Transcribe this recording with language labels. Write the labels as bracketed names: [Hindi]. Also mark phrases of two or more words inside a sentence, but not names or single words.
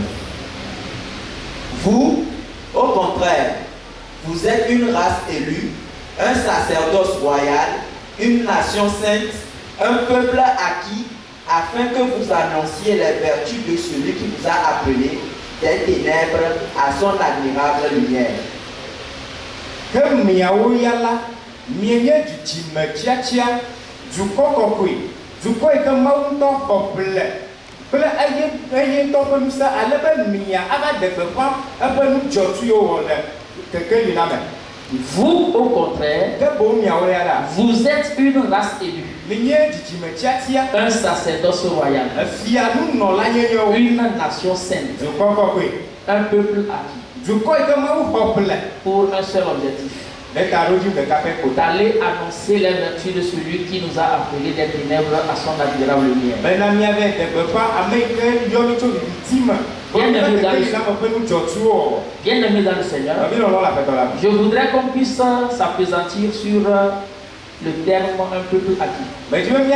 [French] Vous, au contraire, vous êtes une race élue, un sacerdoce royal, une nation sainte, un peuple acquis, afin que vous annonciez les vertus de celui qui vous a appelé des ténèbres à son admirable lumière. [Ewe] Que miawo ya la, mienye dzidzime tsiatsia, dukɔ kɔkɔe, dukɔ yi ke Mawu ŋutɔ xɔ kple eye ŋutɔ ƒe ŋusẽ ale be mia ava de gbeƒã eƒe nu dzɔtsuiwo wɔ le kekeli la me. [French] Vous, au contraire, [Ewe] Ke boŋ miawo ya la, [French] vous êtes une race élue, [Ewe] mienye dzidzime tsiatsia, [French] un sacerdoce royal, [Ewe] efia nunɔla nyenyewo, [French] une nation sainte, [Ewe] dukɔ kɔkɔe, [French] un peuple acquis, [Ewe] dukɔ yi ke Mawu xɔ [French] pour un seul objectif, d'aller annoncer les vertus de celui qui nous a appelés des ténèbres à son admirable lumière. Bien-aimés dans le Seigneur, je voudrais qu'on puisse s'appesantir sur le terme un peuple acquis.